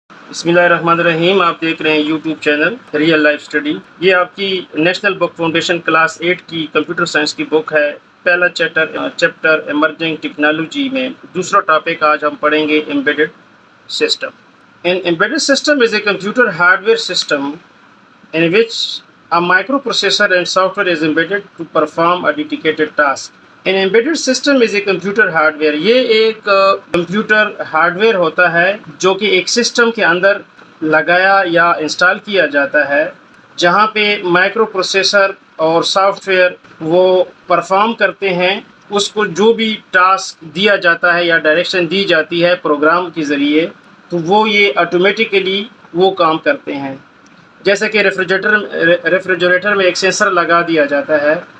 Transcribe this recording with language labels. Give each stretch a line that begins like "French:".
Urdu: بسم اللہ الرحمن الرحیم. آپ دیکھ رہے ہیں YouTube channel real life study. یہ آپ کی نیشنل بک فاؤنڈیشن کلاس 8 کی کمپیوٹر سائنس کی بک ہے. پہلا چیپٹر ایمرجنگ ٹیکنالوجی میں دوسرا ٹاپک آج ہم پڑھیں گے embedded system.
English: An embedded system is a computer hardware system in which a microprocessor and software is embedded to perform a dedicated task. An embedded system is a computer hardware.
Urdu: یہ ایک computer hard where ہوتا ہے جو کہ ایک system کے اندر لگایا یا انسٹال کیا جاتا ہے جہاں پہ مائکرو پروسیسر اور سافٹ ویئر وہ پرفارم کرتے ہیں اس کو جو بھی ٹاسک دیا جاتا ہے یا ڈائریکشن دی جاتی ہے پروگرام کے ذریعے تو وہ یہ آٹومیٹیکلی وہ کام کرتے ہیں. جیسے کہ ریفریجریٹر میں ایک سینسر لگا دیا جاتا ہے